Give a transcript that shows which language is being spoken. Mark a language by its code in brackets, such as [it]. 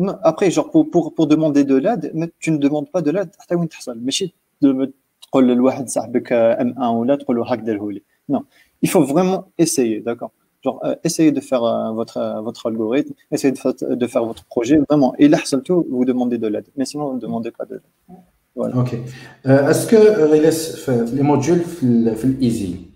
[fr] Après, genre pour demander de l'aide, mais tu ne demandes pas de l'aide [ar] حتى وين تحصل. ماشي تقول لواحد صاحبك M1 ولا تقول له هاك ديره لي. [fr] Non, il faut vraiment essayer, d'accord. Genre, essayez de faire votre algorithme, essayez de faire votre projet, vraiment. Et là, tout, vous demandez de l'aide. Mais sinon, vous ne demandez pas de l'aide. Voilà. Ok. Est-ce que les modules easy?